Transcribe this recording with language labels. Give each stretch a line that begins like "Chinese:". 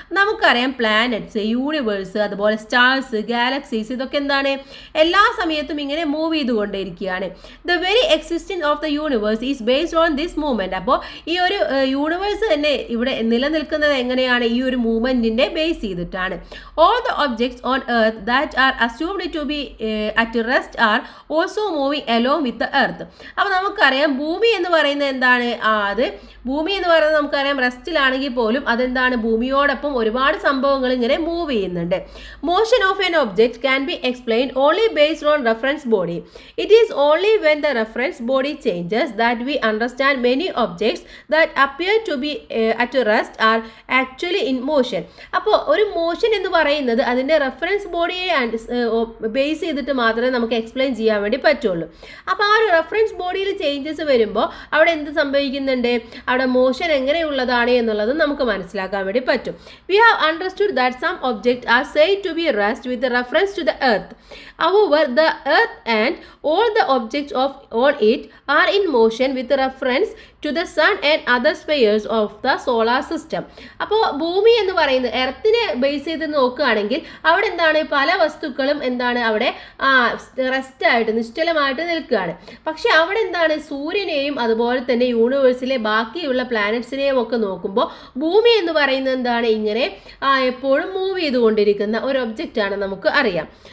Malayalam: നമുക്കറിയാം planets, universe, അതുപോലെ stars, galaxies, ഇതൊക്കെ എന്താണ് എല്ലാ സമയത്തും ഇങ്ങനെ move ചെയ്തുകൊണ്ടേയിരിക്കുകയാണ്.
English: The very existence of the universe is based on this movement.
Malayalam: അപ്പോൾ ഈ ഒരു യൂണിവേഴ്സ് തന്നെ ഇവിടെ നിലനിൽക്കുന്നത് എങ്ങനെയാണ്? ഈ ഒരു മൂവ്മെന്റിന്റെ ബേസ് ചെയ്തിട്ടാണ്.
English: All the objects on earth that are assumed to be at rest are also moving along with the earth.
Malayalam: അപ്പോൾ നമുക്കറിയാം ഭൂമി എന്ന് പറയുന്നത് എന്താണ്? അത് ഭൂമി എന്ന് പറയുന്നത് നമുക്കറിയാം റെസ്റ്റിലാണെങ്കിൽ പോലും അതെന്താണ് ഭൂമിയോടൊപ്പം ഒരുപാട് സംഭവങ്ങൾ ഇങ്ങനെ മൂവ് ചെയ്യുന്നുണ്ട്.
English: Motion of an object can be explained only based on reference body. It is only when the reference body changes that we understand many objects that appear to be at rest are actually in motion.
Malayalam: അപ്പോൾ ഒരു motion എന്ന് പറയുന്നത് അതിൻ്റെ reference ബോഡിയെ base ചെയ്തിട്ട് മാത്രമേ നമുക്ക് explain ചെയ്യാൻ വേണ്ടി പറ്റുള്ളൂ. അപ്പോൾ ആ ഒരു റെഫറൻസ് ബോഡിയിൽ ചേഞ്ചസ് വരുമ്പോൾ അവിടെ എന്ത് സംഭവിക്കുന്നുണ്ട്? അവിടെ മോഷൻ എങ്ങനെയുള്ളതാണ് എന്നുള്ളത് നമുക്ക് മനസ്സിലാക്കാൻ വേണ്ടി പറ്റും.
English: We have understood that some object are said to be rest with reference to the earth. However, the earth and all the objects on it are in motion with reference to the sun and other spheres of the solar system.
Malayalam: അപ്പോൾ ഭൂമി എന്ന് പറയുന്നത് എർത്തിനെ base ചെയ്ത് നോക്കുകയാണെങ്കിൽ അവിടെ എന്താണ് പല വസ്തുക്കളും എന്താണ് അവിടെ റെസ്റ്റ് ആയിട്ട് നിശ്ചലമായിട്ട് നിൽക്കുകയാണ്. പക്ഷെ അവിടെ എന്താണ് സൂര്യനെയും അതുപോലെ തന്നെ യൂണിവേഴ്സിലെ ബാക്കിയുള്ള പ്ലാനറ്റ്സിനെയും ഒക്കെ നോക്കുമ്പോൾ ഭൂമി എന്ന് പറയുന്നത് എന്താണ് ഇങ്ങനെ എപ്പോഴും മൂവ് ചെയ്തുകൊണ്ടിരിക്കുന്ന ഒരു ഒബ്ജക്റ്റ് ആണ് നമുക്ക് അറിയാം.